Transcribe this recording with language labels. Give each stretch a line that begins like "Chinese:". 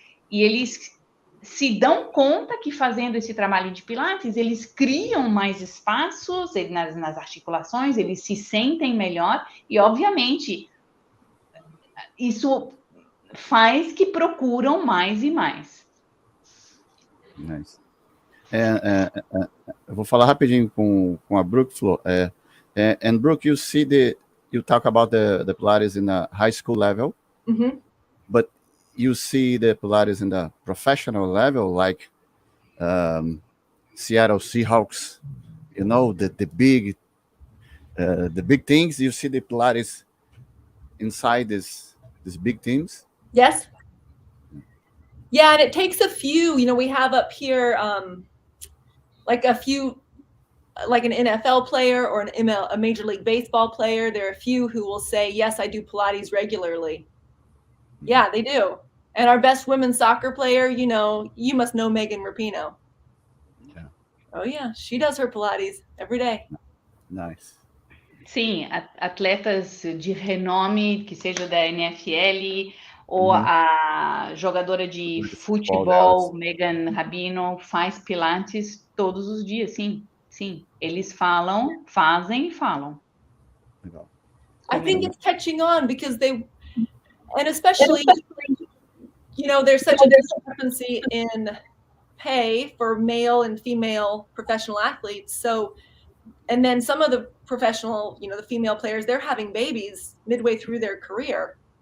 Portuguese: E eles se dão conta que fazendo esse trabalho de Pilates, eles criam mais espaços nas articulações, eles se sentem melhor e, obviamente, isso faz que procuram mais e mais.
English: Nice.
Portuguese: Eu vou falar rapidinho com a Brooke, Flo.
English: And Brooke, you talk about the Pilates in the high school level, but you see the Pilates in the professional level, like Seattle Seahawks, you know, the big things. You see the Pilates inside these big teams. Yes. Yeah, and it takes a few. You know, we have up here like a few, like an NFL player or a Major League Baseball player. There are a few who will say, yes, I do Pilates regularly. Yeah, they do. And our best women's soccer player, you know, you must know Megan Rapinoe. Yeah. Oh, yeah, she does her Pilates every day. Nice.
Portuguese: Sim, atletas de renome, que seja da NFL, ou a jogadora de futebol, Megan Rapinoe, faz Pilates todos os dias, sim. Sim, eles falam, fazem e falam. Legal.
English: I think it's catching on because and especially, you know, there's such a discrepancy in pay for male and female professional athletes. So, and then some of the professional, you know, the female players, they're having babies midway through their career.